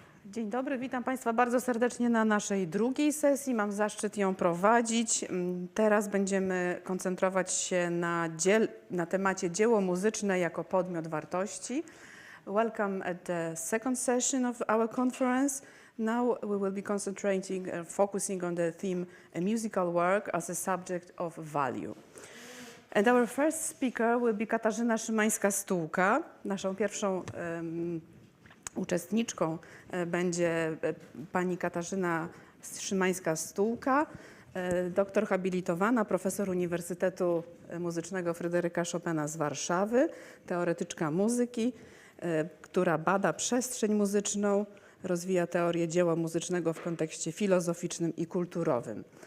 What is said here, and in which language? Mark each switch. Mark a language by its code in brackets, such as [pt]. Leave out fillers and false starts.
[pl] Dzień dobry, witam Państwa bardzo serdecznie na naszej drugiej sesji. Mam zaszczyt ją prowadzić. Teraz będziemy koncentrować się na temacie dzieło muzyczne jako podmiot wartości. [en] Welcome at the second session of our conference. Now we will be concentrating, focusing on the theme a musical work as a subject of value. And our first speaker will be Katarzyna Szymańska-Stułka. [pl] Naszą pierwszą uczestniczką będzie pani Katarzyna Szymańska-Stułka, doktor habilitowana, profesor Uniwersytetu Muzycznego Fryderyka Chopina z Warszawy, teoretyczka muzyki, która bada przestrzeń muzyczną, rozwija teorię dzieła muzycznego w kontekście filozoficznym i kulturowym.